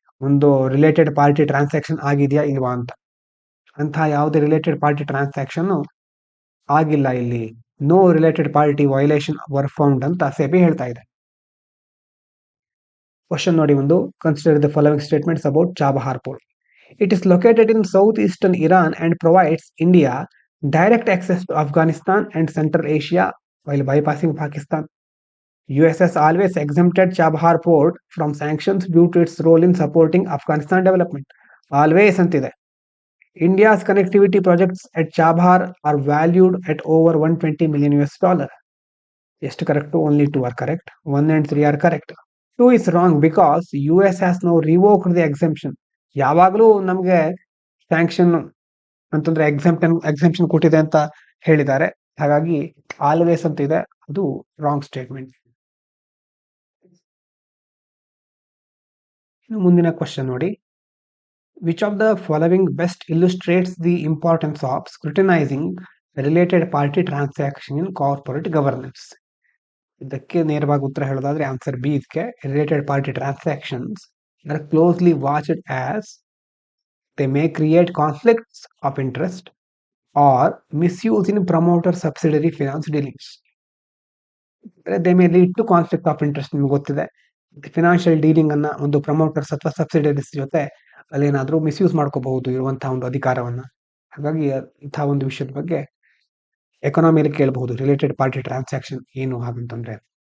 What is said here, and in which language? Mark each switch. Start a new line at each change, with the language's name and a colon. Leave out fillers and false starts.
Kannada: ಒಂದು related party transaction ಆಗಿದೆಯಾ ಇಲ್ವಾ ಅಂತ. ಅಂತಹ ಯಾವುದೇ ರಿಲೇಟೆಡ್ ಪಾರ್ಟಿ ಟ್ರಾನ್ಸಾಕ್ಷನ್ ಆಗಿಲ್ಲ ಇಲ್ಲಿ,
English: no related party violation were found
Kannada: ಅಂತ ಸೆಬಿ ಹೇಳ್ತಾ ಇದೆ. ಕ್ವಶನ್ ನೋಡಿ ಒಂದು,
English: Consider the following statements about Chabahar port. It is located in southeastern Iran and provides India direct access to Afghanistan and Central Asia while bypassing Pakistan. US has always exempted Chabahar port from sanctions due to its role in supporting Afghanistan development. Always antide. India's connectivity projects at Chabahar are valued at over $120 million. Yes, correct. Only 2 are correct. 1 and 3 are correct. 2 is wrong because US has now revoked the exemption.
Kannada: ಯಾವಾಗಲೂ ನಮಗೆ sanction ಅಂತಂದ್ರೆ exemption ಕೊಟ್ಟಿದೆ ಅಂತ ಹೇಳಿದ್ದಾರೆ. ಹಾಗಾಗಿ always ಅಂತ ಇದೆ, ಅದು ರಾಂಗ್ ಸ್ಟೇಟ್ಮೆಂಟ್. ಮುಂದಿನ ಕ್ವಶನ್ ನೋಡಿ,
English: Which of the following best illustrates the importance of scrutinizing related party transaction in corporate governance?
Kannada: ಇದಕ್ಕೆ ನೇರವಾಗಿ ಉತ್ತರ ಹೇಳೋದಾದ್ರೆ ಆನ್ಸರ್ ಬಿ. ಇದಕ್ಕೆ
English: Related party transactions are closely watched as they may create conflicts of interest or misuse in promoter subsidiary finance dealings. They may lead to conflict of interest.
Kannada: ನಿಮಗೆ ಗೊತ್ತಿದೆ, financial dealing ಅನ್ನ ಒಂದು promoters ಅಥವಾ subsidiaries ಜೊತೆ ಅಲ್ಲೇನಾದ್ರೂ misuse ಮಾಡ್ಕೋಬಹುದು ಇರುವಂತಹ ಒಂದು ಅಧಿಕಾರವನ್ನ. ಹಾಗಾಗಿ ಇಂತಹ ಒಂದು ವಿಷಯದ ಬಗ್ಗೆ ಎಕಾನಮಿಯಲ್ಲಿ ಕೇಳಬಹುದು, ರಿಲೇಟೆಡ್ ಪಾರ್ಟಿ ಟ್ರಾನ್ಸಾಕ್ಷನ್ ಏನು ಹಾಗಂತಂದ್ರೆ.